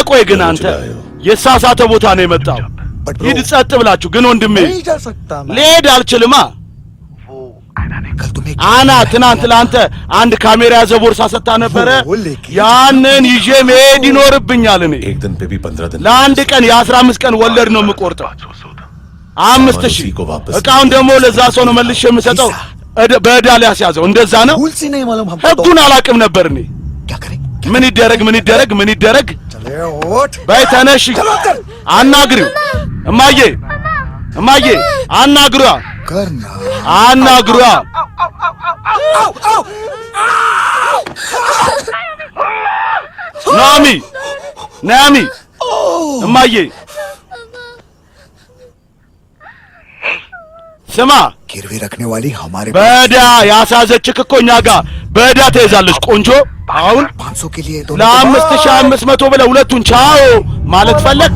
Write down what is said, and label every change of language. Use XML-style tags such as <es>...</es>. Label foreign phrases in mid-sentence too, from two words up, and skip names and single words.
<am>ቆይ ግን አንተ የሳሳተ ቦታ ነው የመጣው። ሂድ ጸጥ ብላችሁ። ግን ወንድሜ ልሄድ አልችልማ። አና ትናንት ለአንተ አንድ ካሜራ ያዘ ቦርሳ ሰጥታ ነበረ። ያንን ይዤ መሄድ ይኖርብኛል። እኔ</am> <hi>एक दिन पे भी 15 दिन</hi> <am>ለአንድ ቀን የ15 ቀን ወለድ ነው የምቆርጠው። 5000 እቃውን ደግሞ ለዛ ሰው ነው መልሼ የምሰጠው። በዕዳ ሊያስያዘው እንደዛ ነው። ህጉን አላውቅም ነበር እኔ። ምን ይደረግ ምን ይደረግ ምን ይደረግ? በይ ተነሽ፣ አናግሪው። እማዬ እማዬ አናግሯ አናግሯ። ናሚ ናሚ እማዬ ስማ፣</am> <hi>गिरवी रखने वाली हमारे</hi> <am>በዕዳ ያሳዘችክ እኮ እኛ ጋር በዕዳ ተይዛለች። ቆንጆ አሁን</am> <hi>500 के लिए</hi> <am>ለ5500 ብለህ ሁለቱን ቻው ማለት ፈለክ?</am>